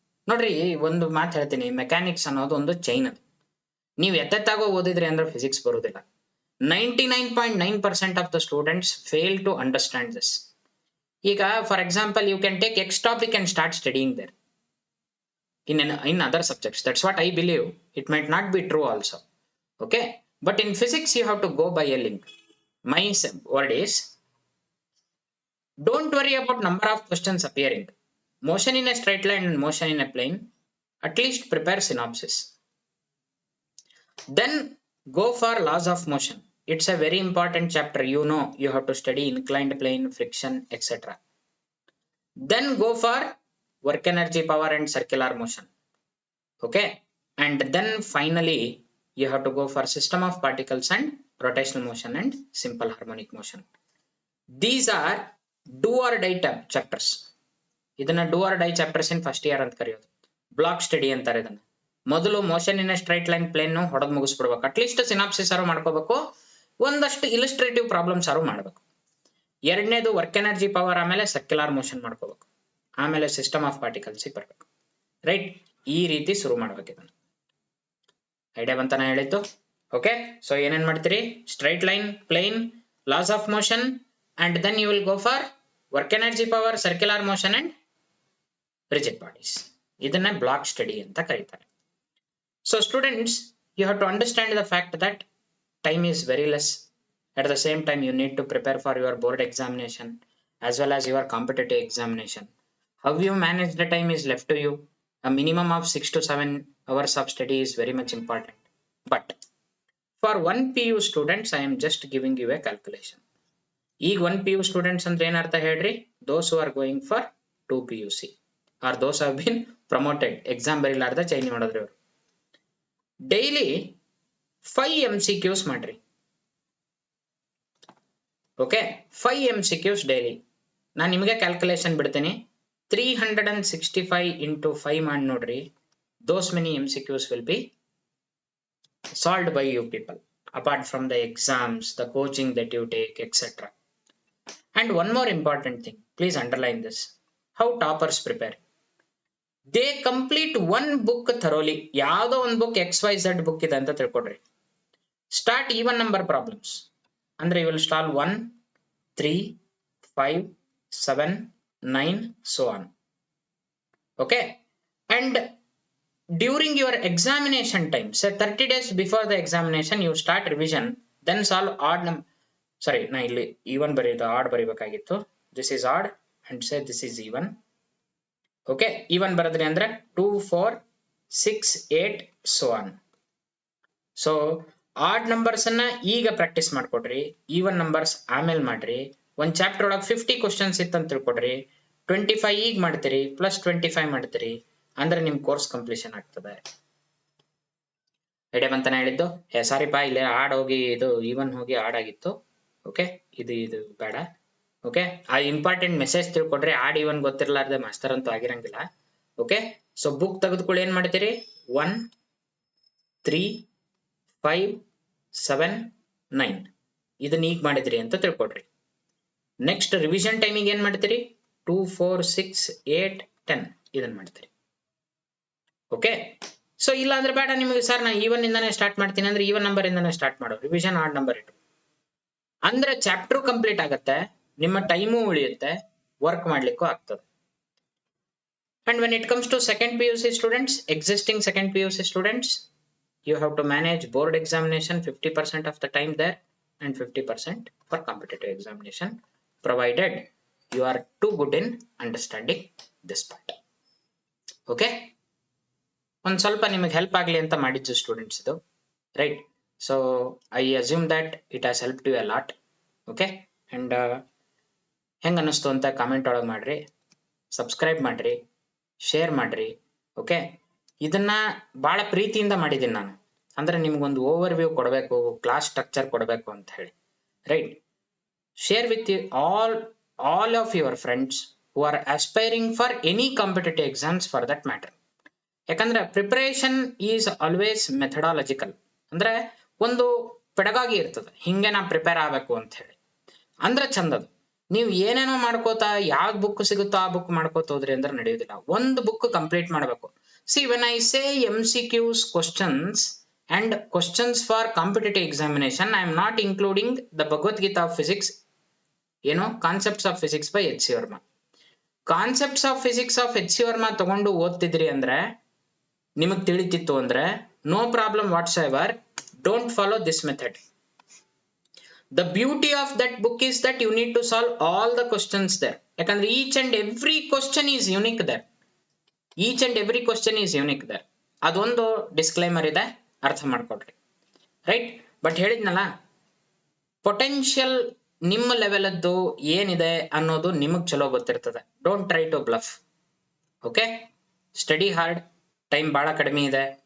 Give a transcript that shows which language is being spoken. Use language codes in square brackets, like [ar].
[kn] ನೋಡ್ರಿ, ಒಂದು ಮಾತು ಹೇಳ್ತೀನಿ, ಮೆಕ್ಯಾನಿಕ್ಸ್ ಅನ್ನೋದು ಒಂದು ಚೈನ್. ಅದು ನೀವು ಎತ್ತೆತ್ತಾಗೋ ಓದಿದ್ರಿ ಅಂದ್ರೆ ಫಿಸಿಕ್ಸ್ ಬರುವುದಿಲ್ಲ. [en] 99.9% of the students fail to understand this. ಈಗ for example, you can take X topic and start studying there in other subjects. That's what I believe. It might not be true also. Okay, but in physics you have to go by a link. My word is, don't worry about number of questions appearing. Motion in a straight line and motion in a plane, at least prepare synopsis. Then go for laws of motion. It's a very important chapter. You know, you have to study inclined plane, friction, etc. Then go for work energy, power and circular motion. Okay, and then finally you have to go for system of particles and rotational motion and simple harmonic motion. These are do or die chapters. [kn] ಇದನ್ನ [en] do or die chapters in first year [kn] ಅಂತ ಕರೆಯೋದು. Block study ಅಂತಾರೆ ಇದನ್ನ. ಮೊದಲು motion in straight line plane ಹೊಡೆದ್ ಮುಗಿಸ್ಬಿಡ್ಬೇಕು. At least synopsis ಆರು ಮಾಡ್ಕೋಬೇಕು, ಒಂದಷ್ಟು ಇಲಿಸ್ಟ್ರೇಟಿವ್ problems ಆರು ಮಾಡ್ಬೇಕು. ಎರಡನೇದು ವರ್ಕ್ ಎನರ್ಜಿ ಪವರ್, ಆಮೇಲೆ ಸರ್ಕ್ಯುಲರ್ ಮೋಷನ್ ಮಾಡ್ಕೋಬೇಕು, ಆಮೇಲೆ ಸಿಸ್ಟಮ್ ಆಫ್ ಪಾರ್ಟಿಕಲ್ಸ್ ಬರ್ಬೇಕು. ರೈಟ್, ಈ ರೀತಿ ಶುರು ಮಾಡ್ಬೇಕು. ಇದನ್ನ ಐಡಿಯಾ ಬಂತಾನ ಹೇಳಿದ್ದು? [en] okay, so [kn] ಏನೇನ್ ಮಾಡ್ತೀರಿ? [en] Straight line, plane, laws of motion, and then you will go for work energy power, circular motion and rigid bodies. [kn] ಇದನ್ನ ಬ್ಲಾಕ್ ಸ್ಟಡಿ ಅಂತ ಕರೀತಾರೆ. [en] So students, you have to understand the fact that time is very less. At the same time, you need to prepare for your board examination as well as your competitive examination. How you manage the time is left to you. A minimum of 6 to 7 hours of study is very much important. But for 1 PU students, I am just giving you a calculation. [kn] ಈಗ 1 PU students ಅಂದ್ರೆ ಏನರ್ಥ ಹೇಳ್ರಿ? [en] Those who are going for 2 PUC or those have been promoted. [kn] Exam ಬರಿಲಾರ್ದ ಚೈನಿ ಮಾಡಿದ್ರಿ ಅವರು. Daily 5 MCQs ಮಾಡ್ರಿ. Okay, 5 MCQs daily. ನಾನು ನಿಮಗೆ calculation ಬಿಡ್ತೀನಿ. 365 into 5 ಮಾಡಿ ನೋಡ್ರಿ. [en] Those many MCQs will be solved by you people, apart from the exams, the coaching that you take, etc. And one more important thing, please underline this. How toppers prepare? They complete one book thoroughly. [kn] ಯಾವ್ದೋ ಒಂದು book XYZ book ಇದೆ ಅಂತ ತಿಳ್ಕೊಡ್ರಿ. [en] Start even number problems. ಅಂದ್ರೆ you will start 1, 3, 5, 7, 9, so on. Okay, and during your examination time, say 30 days before the examination, you start revision, then solve odd number. Sorry, [kn] na illi even ಬರೆಯೋದು, odd ಬರಿಬೇಕಾಗಿತ್ತು. [en] This is odd and say this is even. [kn] Okay, even ಬರೆದ್ರಿ ಅಂದ್ರೆ 2, 4, 6, 8, so on. So odd numbers ಅನ್ನ ಈಗ practice ಮಾಡ್ಕೊಡ್ರಿ, even numbers ಆಮೇಲೆ ಮಾಡ್ರಿ. ಒಂದ್ chapter ಒಳಗೆ 50 questions ಇತ್ತಂತ ತಿಳ್ಕೊಡ್ರಿ. 25 ಈಗ ಮಾಡ್ತೀರಿ, ಪ್ಲಸ್ 25 ಮಾಡ್ತೀರಿ, ಅಂದ್ರೆ ನಿಮ್ ಕೋರ್ಸ್ ಕಂಪ್ಲೀಷನ್ ಆಗ್ತದೆ. ಐಡಿಯಾ ಬಂತಾನೆ ಹೇಳಿದ್ದು? ಸಾರಿಪಾ, ಇಲ್ಲೇ ಆಡ್ ಹೋಗಿ ಇದು ಈವನ್ ಹೋಗಿ ಆಡ್ ಆಗಿತ್ತು. ಓಕೆ, ಇದು ಬೇಡ. ಓಕೆ, ಆ important message ತಿಳ್ಕೊಡ್ರಿ. Add even ಗೊತ್ತಿರ್ಲಾರ್ದೆ master ಅಂತೂ ಆಗಿರಂಗಿಲ್ಲ. ಓಕೆ, ಸೊ ಬುಕ್ ತೆಗೆದುಕೊಳ್ಳಿ, ಏನ್ ಮಾಡ್ತೀರಿ? 1, 3, 5, 7, 9 ಇದನ್ನ ಈಗ ಮಾಡಿದ್ರಿ ಅಂತ ತಿಳ್ಕೊಡ್ರಿ. ನೆಕ್ಸ್ಟ್ ರಿವಿಷನ್ ಟೈಮಿಗೆ ಏನ್ ಮಾಡ್ತೀರಿ? 2, 4, 6, 8, 10 ಇದನ್ನ ಮಾಡ್ತೀರಿ. ಓಕೆ, ಸೊ ಇಲ್ಲ ಅಂದ್ರೆ ಬೇಡ ನಿಮಗೆ, ಸರ್ ನಾ ಈವನ್ ಇಂದಾನೆ ಸ್ಟಾರ್ಟ್ ಮಾಡ್ತೀನಿ ಅಂದ್ರೆ ಈವನ್ ನಂಬರ್ ಇಂದಾನೆ ಸ್ಟಾರ್ಟ್ ಮಾಡೋ, ರಿವಿಷನ್ ಆಡ್ ನಂಬರ್ ಇಟ್ಟು. ಅಂದ್ರೆ ಚಾಪ್ಟರ್ ಕಂಪ್ಲೀಟ್ ಆಗತ್ತೆ, ನಿಮ್ಮ ಟೈಮು ಉಳಿಯುತ್ತೆ, ವರ್ಕ್ ಮಾಡ್ಲಿಕ್ಕೂ ಆಗ್ತದೆ. [en] And when it comes to second PUC students, existing second PUC students, you have to manage board examination 50% of the time there and 50% for competitive examination, provided you are too good in understanding this part. [kn] Okay, ಒಂದ್ ಸ್ವಲ್ಪ ನಿಮಗೆ help ಆಗ್ಲಿ ಅಂತ ಮಾಡಿದ್ದು students ಇದು, right? [en] So I assume that it has help you a lot. Okay, and [kn] ಹೆಂಗ ಅನ್ನಿಸ್ತು ಅಂತ ಕಾಮೆಂಟ್ ಒಳಗೆ ಮಾಡ್ರಿ, ಸಬ್ಸ್ಕ್ರೈಬ್ ಮಾಡ್ರಿ, ಶೇರ್ ಮಾಡ್ರಿ. ಓಕೆ, ಇದನ್ನ ಬಹಳ ಪ್ರೀತಿಯಿಂದ ಮಾಡಿದ್ದೀನಿ ನಾನು, ಅಂದ್ರೆ ನಿಮ್ಗೊಂದು ಓವರ್ ವ್ಯೂ ಕೊಡಬೇಕು, ಕ್ಲಾಸ್ ಸ್ಟ್ರಕ್ಚರ್ ಕೊಡಬೇಕು ಅಂತ ಹೇಳಿ, right? [en] Share with all of your friends who are aspiring for any competitive exams for that matter. [kn] ಯಾಕಂದ್ರೆ [en] preparation is always methodological, [kn] ಅಂದ್ರೆ ಒಂದು ಪೆಡಗಾಗಿ ಇರ್ತದೆ, ಹಿಂಗೆ ನಾ ಪ್ರಿಪೇರ್ ಆಗ್ಬೇಕು ಅಂತ ಹೇಳಿ, ಅಂದ್ರೆ ಚಂದದು. ನೀವು ಏನೇನೋ ಮಾಡ್ಕೋತಾ ಯಾವ ಬುಕ್ ಸಿಗುತ್ತೋ ಆ ಬುಕ್ ಮಾಡ್ಕೋತ ಹೋದ್ರಿ ಅಂದ್ರೆ ನಡೆಯೋದಿಲ್ಲ. ಒಂದು ಬುಕ್ ಕಂಪ್ಲೀಟ್ ಮಾಡಬೇಕು. [en] See, when I say MCQs questions and questions for competitive examination, I am not including the Bhagavad Gita of physics, Concepts of Physics by H.C. Verma. Concepts of Physics of H.C. Verma [kn] ತಗೊಂಡು ಓದ್ತಿದ್ರಿ ಅಂದ್ರೆ, ನಿಮಗ್ ತಿಳಿತಿತ್ತು ಅಂದ್ರೆ, [en] no problem whatsoever, don't follow this method. The beauty of that book is that you need to solve all the questions there. ಯಾಕಂದ್ರೆ each and every question is unique there. Each and every question is unique there. [kn] ಅದೊಂದು disclaimer ಇದೆ, ಅರ್ಥ ಮಾಡ್ಕೊಡ್ರಿ, right? But ಹೇಳಿದ್ನಲ್ಲ, potential ನಿಮ್ಮ level ಅದ್ದು ಏನಿದೆ ಅನ್ನೋದು ನಿಮಗ್ ಚಲೋ ಗೊತ್ತಿರ್ತದೆ. [en] Don't try to bluff. [kn] Okay, [en] study hard, [kn] time ಬಹಳ ಕಡಿಮೆ ಇದೆ.